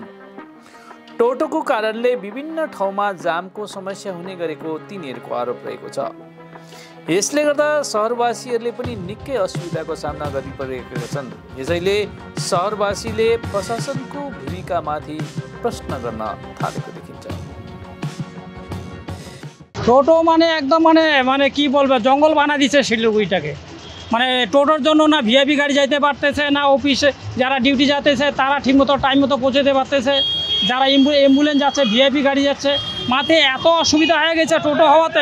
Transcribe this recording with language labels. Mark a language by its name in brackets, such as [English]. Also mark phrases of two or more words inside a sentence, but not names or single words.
[Nepali] टोटोको कारणले विभिन्न ठाउँमा जामको समस्या हुने गरेको तिनीहरूको आरोप रहेको छ। यसले गर्दा शहरवासीहरूले पनि निकै असुविधाको सामना गरिपरेका छन्। यसैले शहरवासीले प्रशासनको भूमिकामाथि प्रश्न गर्न थालेको देखिन्छ। [Bangla] টোটো একদম কি বলবে, জঙ্গল বানা দিচ্ছে শিলিগুড়িটাকে। টোটোর জন্য না ভিআইপি গাড়ি যাইতে পারতেছে না, অফিসে যারা ডিউটি যাতেছে তারা ঠিকমতো টাইম মতো পৌঁছতে পারতেছে, যারা অ্যাম্বুলেন্স যাচ্ছে ভিআইপি গাড়ি যাচ্ছে, মাঠে এত অসুবিধা হয়ে গেছে টোটো হওয়াতে।